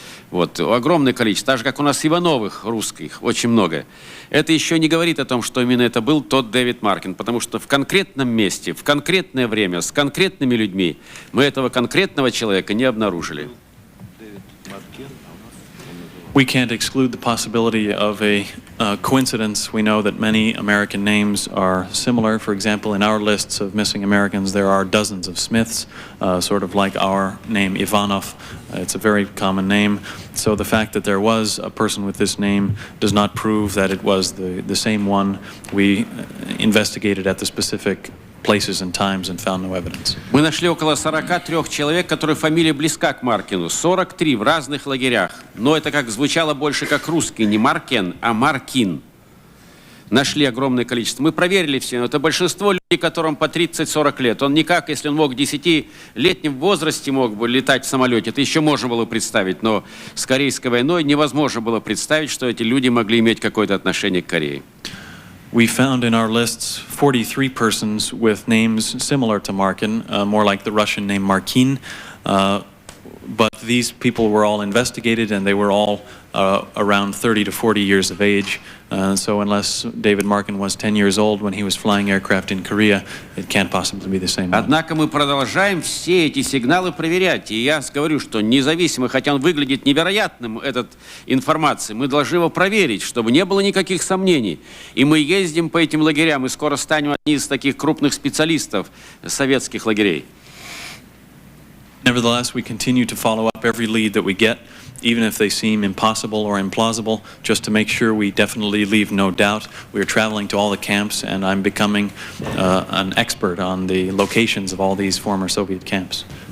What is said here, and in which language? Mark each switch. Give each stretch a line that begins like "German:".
Russian: Вот, огромное количество, так же, как у нас Ивановых русских, очень много. Это еще не говорит о том, что именно это был тот Дэвид Маркин, потому что в конкретном месте, в конкретное время, с конкретными людьми мы этого конкретного человека не обнаружили.
English: We can't exclude the possibility of a coincidence. We know that many American names are similar. For example, in our lists of missing Americans, there are dozens of Smiths, sort of like our name Ivanov. It's a very common name. So the fact that there was a person with this name does not prove that it was the same one. We investigated at the specific places and times and found no evidence.
Russian: Мы нашли около 43 человек, которые фамилия близка к Маркину. 43 в разных лагерях. Но это как звучало больше как русский, не Маркен, а Маркин. Нашли огромное количество. Мы проверили все. Это большинство людей, которым по 30-40 лет. Он никак, если он мог в 10-летнем возрасте мог бы летать в самолете, это еще можно было представить. Но с Корейской войной невозможно было представить, что эти люди могли иметь какое-то отношение к Корее.
English: We found in our lists 43 persons with names similar to Markin, more like the Russian name Markin, but these people were all investigated and they were all around 30 to 40 years of age. So unless David Markin was 10 years old when he was flying aircraft in Korea, it can't possibly be the same one.
Russian: Однако мы продолжаем все эти сигналы проверять. И я говорю, что независимо, хотя он выглядит невероятным, этот информация, мы должны его проверить, чтобы не было никаких сомнений. И мы ездим по этим лагерям, и скоро станем одним из таких крупных специалистов советских лагерей.
English: Nevertheless, we continue to follow up every lead that we get, even if they seem impossible or implausible, just to make sure we definitely leave no doubt. We are traveling to all the camps, and I'm becoming an expert on the locations of all these former Soviet camps.